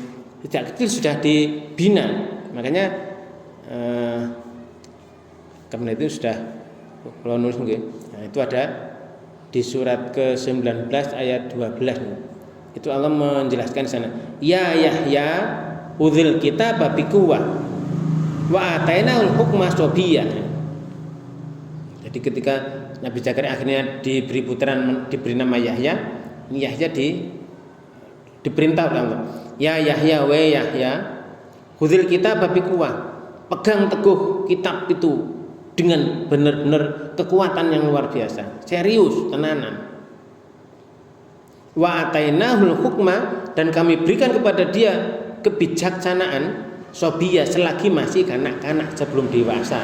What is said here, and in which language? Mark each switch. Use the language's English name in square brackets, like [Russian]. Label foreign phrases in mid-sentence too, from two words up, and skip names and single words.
[Indonesian] Sejak kecil sudah dibina. Makanya kemudian itu sudah kalau nulis nah, itu ada di surat ke-19 ayat 12 itu Allah menjelaskan di sana [Arabic] يا يحيى خذ الكتاب بقوة وآتيناه الحكم صبيا. [Indonesian] Jadi ketika Nabi Zakaria akhirnya diberi putaran diberi nama Yahya, ini Yahya diperintah oleh Allah [Arabic] يا يحيى و يحيى خذ الكتاب بقوة, [Indonesian] pegang teguh kitab itu dengan benar-benar kekuatan yang luar biasa, serius, tenanan. [Arabic] وآتيناه الحكم, [Indonesian] dan kami berikan kepada dia kebijaksanaan sobiyah selagi masih kanak-kanak, sebelum dewasa.